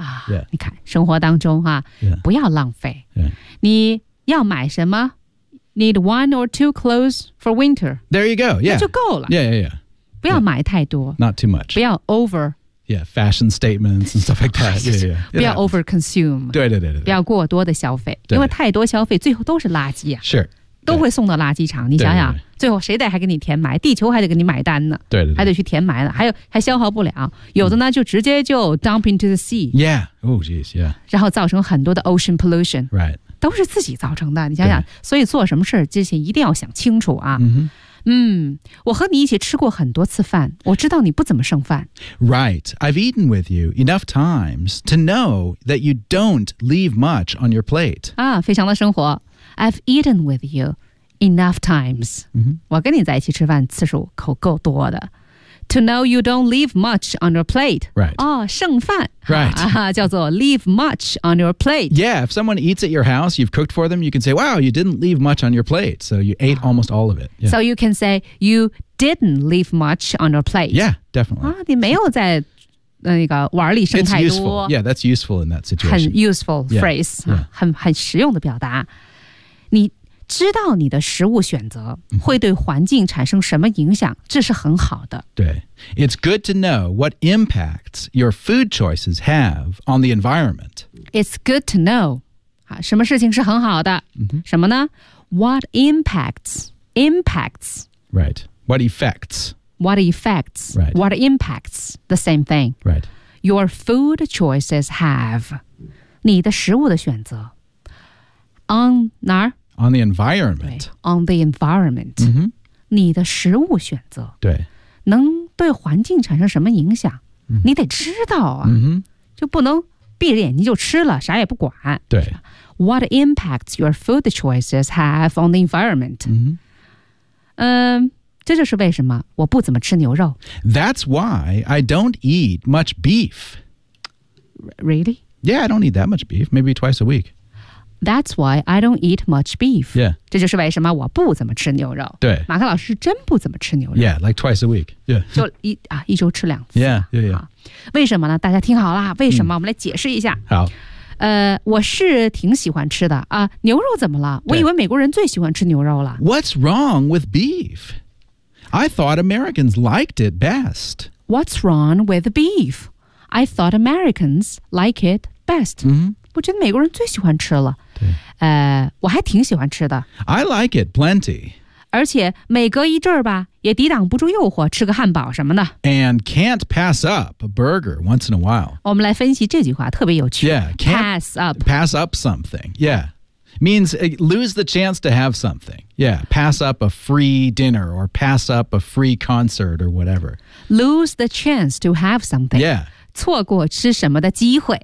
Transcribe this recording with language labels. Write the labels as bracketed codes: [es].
[zh] Yeah. 你看生活当中、啊 [en] yeah. [zh] 不要浪费、 [en] yeah. [zh] 你要买什么 [en] Need one or two clothes for winter. There you go. Yeah. [zh] 那就够了。 [en] Yeah, yeah, yeah. [zh] 不要买太多 [en] Not too much [zh] 不要 over [en] Yeah, fashion statements and stuff like that yeah, yeah. [zh] 不要 [en] over consume [zh] 对对对对不要过多的消费因为太多消费最后都是垃圾、啊、 [en] Sure [zh] 都会送到垃圾场你想想对对对最后谁得还给你填埋地球还得给你买单呢对对对还得去填埋了 还消耗不了有的呢就直接就 [en] dump into the sea Yeah, oh geez, yeah [zh] 然后造成很多的 [en] ocean pollution Right [zh] 都是自己造成的你想想所以做什么事之前一定要想清楚啊、 mm-hmm. 我和你一起吃过很多次饭我知道你不怎么剩饭 [en] Right, I've eaten with you enough times to know that you don't leave much on your plate [zh] 啊，非常的生活 [en] I've eaten with you enough times、 mm-hmm. [zh] 我跟你在一起吃饭次数口够多的 [en] To know you don't leave much on your plate Right [zh] 哦，剩饭 [en] Right、 [zh] 啊、叫做 [en] leave much on your plate Yeah, if someone eats at your house, you've cooked for them, you can say, wow, you didn't leave much on your plate, so you ate almost all of it.、Yeah. So you can say, you didn't leave much on your plate. Yeah, definitely. 啊，你没有在那个碗里剩太多。 It's useful. Yeah, that's useful in that situation. 很 useful phrase, yeah. Yeah. [zh] 很实用的表达。你知道你的食物选择会对环境产生什么影响，这是很好的。对。 [en] It's good to know what impacts your food choices have on the environment. It's good to know. [zh] 好，什么事情是很好的？什么呢？ [en] What impacts? Impacts. Right. What effects? What effects? Right. What impacts? The same thing. Right. Your food choices have. [zh] 你的食物的选择。 [en] On 哪儿？ On the environment. On the environment.、 Mm-hmm. [zh] 你的食物选择。对。能对环境产生什么影响、 mm-hmm. 你得知道啊。 Mm-hmm. 就不能闭着眼睛就吃了啥也不管。对。 [en] What impacts your food choices have on the environment?、 Mm-hmm. [zh] 这就是为什么我不怎么吃牛肉。 [en] That's why I don't eat much beef. Really? Yeah, I don't eat that much beef. Maybe twice a week. That's why I don't eat much beef. Yeah. [zh] 这就是为什么我不怎么吃牛肉。对。马克老师真不怎么吃牛肉。 [en] Yeah, like twice a week. Yeah. [zh] 就一周吃两次。 [en] Yeah, yeah, yeah. [zh] 为什么呢？大家听好了，为什么？我们来解释一下。好。我是挺喜欢吃的啊。牛肉怎么了？我以为美国人最喜欢吃牛肉了。 [en] What's wrong with beef? I thought Americans liked it best. What's wrong with beef? I thought Americans like it best. Mm-hmm. [zh] 我觉得美国人最喜欢吃了。对。我还挺喜欢吃的。 [en] I like it plenty. [zh] 而且每隔一阵儿吧也抵挡不住诱惑吃个汉堡什么的。 [en] And can't pass up a burger once in a while. [zh] 我们来分析这句话特别有趣。 [en] Yeah, pass up. Pass up something, yeah. Means lose the chance to have something. Yeah, pass up a free dinner or pass up a free concert or whatever. Lose the chance to have something. Yeah. [zh] 错过吃什么的机会。